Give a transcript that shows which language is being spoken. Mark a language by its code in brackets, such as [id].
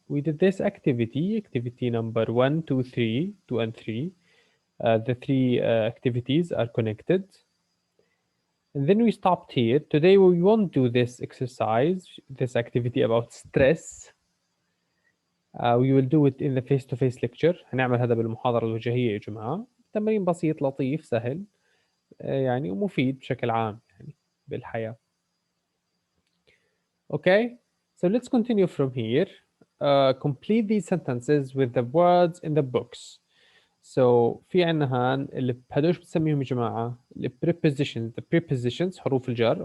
[en] We did this activity number 1, 2, 3, 2 and 3. The three activities are connected. And then we stopped here. Today we won't do this exercise, this activity about stress. We will do it in the face-to-face lecture. [ar] هنعمل هذا بالمحاضرة الوجهية يا جماعة. تمرين بسيط لطيف سهل يعني ومفيد بشكل عام يعني بالحياة. [en] Okay, so let's continue from here. Complete these sentences with the words in the books. [ar] So في عنا هان اللي بهدوش بنسميهم يا جماعة ال prepositions, the prepositions حروف الجر.